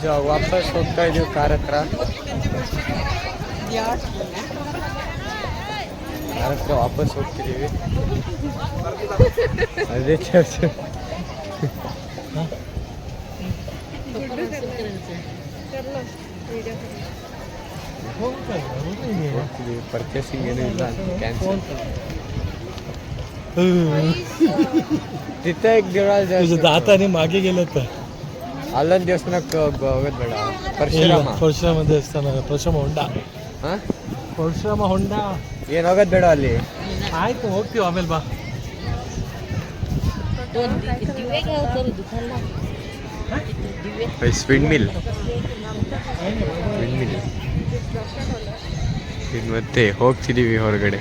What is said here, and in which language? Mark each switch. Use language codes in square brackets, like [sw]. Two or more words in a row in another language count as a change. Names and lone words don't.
[kn] ವಾಪಸ್ ಹೋಗ್ತಾ ಇದೀವಿ ಕಾರ್ ಹತ್ರ ವಾಪಸ್ ಹೋಗ್ತಿದ್ದೀವಿ. ಅದೇ ಚರ್ಚ್. ಪರ್ಚೇಸಿಂಗ್ ಏನೂ ಇಲ್ಲ ಅಂತ ಕ್ಯಾನ್ಸಲ್. [mr] तिथे एक देवळा आता आणि मागे गेलं तर [kn] ಅಲ್ಲೊಂದು ದೇವಸ್ಥಾನಕ್ಕೆ ಹೋಗೋದು ಬೇಡ. ಪರಶುರಾಮ ದೇವಸ್ಥಾನ, ಪರಶುರಾಮ ಹೊಂಡ. ಹಾಂ, ಪರಶುರಾಮ ಹೊಂಡ ಏನು ಹೋಗೋದು ಬೇಡ ಅಲ್ಲಿ. ಆಯ್ತು, ಹೋಗ್ತೀವಿ ಆಮೇಲೆ ಬಾ. ಸ್ವಿಂಡ್ ಮಿಲ್ ಇದು ಮತ್ತೆ ಹೋಗ್ತಿದ್ದೀವಿ ಹೊರಗಡೆ.